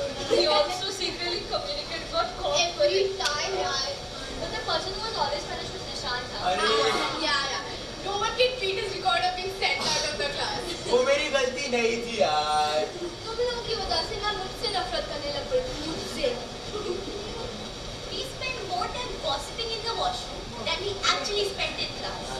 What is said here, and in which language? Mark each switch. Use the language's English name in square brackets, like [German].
[English] We also secretly communicated about God. Every time, yaar. But the person who was always punished was Nishant. Yeah. No one can beat his record of being sent out of the class. [Hindi] वो मेरी गलती नहीं थी यार। तुम लोगों की वजह से ना मुझसे नफरत करने लग पड़ी मुझसे। [English] We spent more time gossiping in the washroom than we actually spent in class.